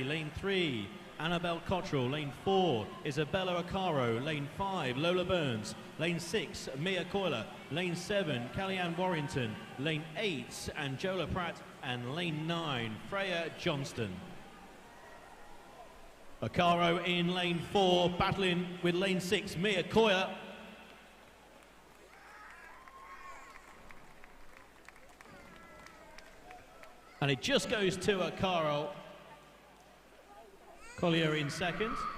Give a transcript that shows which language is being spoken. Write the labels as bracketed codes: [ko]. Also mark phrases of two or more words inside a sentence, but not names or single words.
[en] Lane 3, Annabelle Cottrell. Lane 4, Isabella Acaro. Lane 5, Lola Burns. Lane 6, Mia Coyler. Lane 7, Kellyanne Warrington. Lane 8, Anjola Pratt. And lane 9, Freya Johnston. Acaro in lane 4, battling with lane 6, Mia Coyler. And it just goes to Acaro. Collier in 2nd.